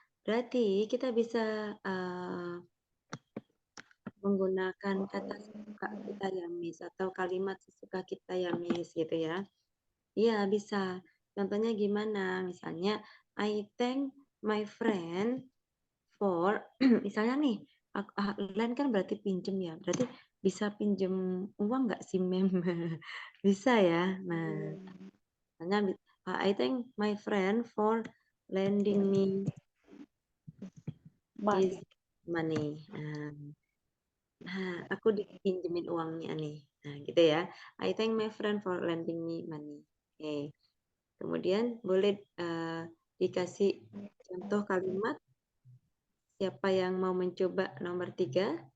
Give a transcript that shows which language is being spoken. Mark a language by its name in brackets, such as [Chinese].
[Indonesian] Berarti kita bisa menggunakan kata sesuka kita ya, Miss, atau kalimat sesuka kita ya, Miss, gitu ya. Iya, bisa. Contohnya gimana? Misalnya, [English] I thank my friend for, [Indonesian] misalnya nih, lain kan berarti pinjem ya. Berarti bisa pinjem uang nggak sih, Mem? Bisa ya. [English] Nah, misalnya, I thank my friend for lending me his money. [Indonesian] Nah, aku dipinjemin uangnya nih. Nah, gitu ya. [English] I thank my friend for lending me money. [Indonesian] Oke. Kemudian boleh dikasih contoh kalimat. Siapa yang mau mencoba nomor 3?